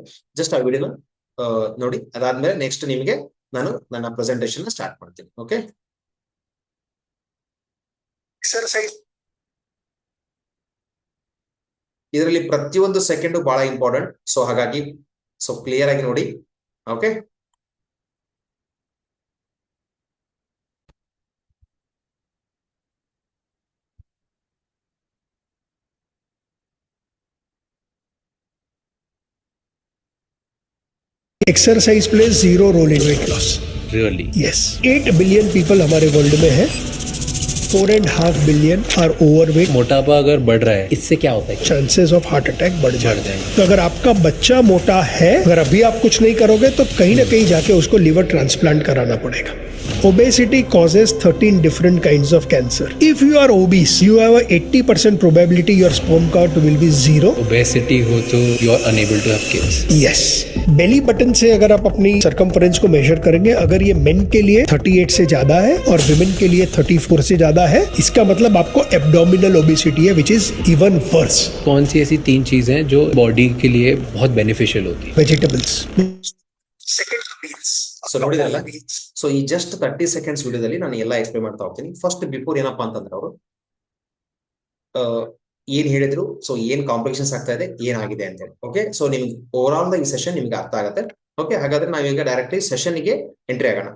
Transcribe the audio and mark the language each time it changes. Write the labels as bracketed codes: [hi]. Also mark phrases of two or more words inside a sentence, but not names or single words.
[kn] ಜಸ್ಟ್ ಆ ವಿಡಿಯೋನ ನೋಡಿ, ಅದಾದ್ಮೇಲೆ ನೆಕ್ಸ್ಟ್ ನಿಮಗೆ ನಾನು ನನ್ನ [en] presentation start [kn] ಮಾಡ್ತೀನಿ. ಓಕೆ, ಎಕ್ಸರ್ಸೈಸ್ ಇದರಲ್ಲಿ ಪ್ರತಿಯೊಂದು ಸೆಕೆಂಡ್ ಬಹಳ ಇಂಪಾರ್ಟೆಂಟ್. ಸೊ ಹಾಗಾಗಿ ಸೊ ಕ್ಲಿಯರ್ ಆಗಿ ನೋಡಿ. ಓಕೆ, [en] exercise plays zero role in weight loss. Really? [hi] यस, 8 [en] billion people [hi] हमारे वर्ल्ड में है. [en] 4.5 billion are overweight. [hi] मोटापा अगर बढ़ रहा है, इससे क्या होता है? [en] chances of heart attack [hi] बढ़ जाते हैं. जाएंगे। तो अगर आपका बच्चा मोटा है, अगर अभी आप कुछ नहीं करोगे तो कहीं ना कहीं जाके उसको [en] liver transplant [hi] कराना पड़ेगा. [en] Obesity causes 13 different kinds of cancer. If you are obese, you have a 80% probability your sperm count will be zero. Obesity [hi] हो तो [en] you are unable to have kids. Yes. belly button [hi] से अगर आप अपनी सर्कमफ्रेंस को मेजर करेंगे, अगर ये मेन के लिए 38 से ज्यादा है और विमेन के लिए 34 से ज्यादा है, इसका मतलब आपको [en] abdominal obesity [hi] है, [en] which is even worse. [hi] कौन सी ऐसी 3 चीजें हैं जो बॉडी के लिए बहुत बेनिफिशियल होती है? [kn] ವೆಜಿಟೇಬಲ್ಸ್. ಸೊ ನೋಡಿದ್ರಲ್ಲ, ಸೊ ಈ ಜಸ್ಟ್ 30 seconds ವಿಡಿಯೋದಲ್ಲಿ ನಾನು ಎಲ್ಲ ಎಕ್ಸ್ಪ್ಲೇನ್ ಮಾಡ್ತಾ ಹೋಗ್ತೀನಿ. [en] first before [kn] ಏನಪ್ಪಾ ಅಂತಂದ್ರೆ ಅವರು ಏನ್ ಹೇಳಿದ್ರು, ಸೊ ಏನ್ ಕಾಂಪ್ಲಿಕೇಶನ್ಸ್ ಆಗ್ತಾ ಇದೆ, ಏನಾಗಿದೆ ಅಂತ ಹೇಳಿ. ಓಕೆ, ಸೊ ನಿಮ್ಗೆ [en] over all [kn] ಈ ಸೆಷನ್ ನಿಮ್ಗೆ ಅರ್ಥ ಆಗುತ್ತೆ. ಓಕೆ, ಹಾಗಾದ್ರೆ ನಾವೀಗ ಡೈರೆಕ್ಟ್ಲಿ ಸೆಷನ್ಗೆ ಎಂಟ್ರಿ ಆಗೋಣ.